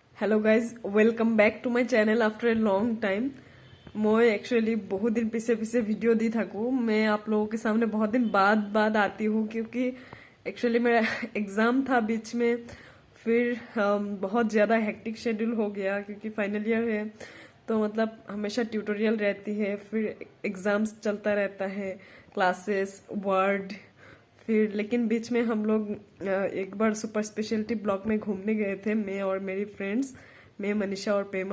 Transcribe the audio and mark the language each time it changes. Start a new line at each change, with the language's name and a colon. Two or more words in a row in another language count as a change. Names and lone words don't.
English: Hello guys welcome back to my channel after a long time.
Hindi: मैं एक्चुअली बहुत दिन पीछे वीडियो दी थकूँ। मैं आप लोगों के सामने बहुत दिन बाद आती हूँ क्योंकि एक्चुअली मेरा एग्ज़ाम था बीच में, फिर बहुत ज़्यादा
English: hectic schedule
Hindi: हो गया क्योंकि
English: final year
Hindi: है, तो मतलब हमेशा ट्यूटोरियल रहती है, फिर एग्ज़ाम्स चलता रहता है, क्लासेस, वर्ड, फिर लेकिन बीच में हम लोग एक बार
English: super speciality block
Hindi: में घूमने गए थे, मैं और मेरी फ्रेंड्स, मैं मनीषा और पेमा।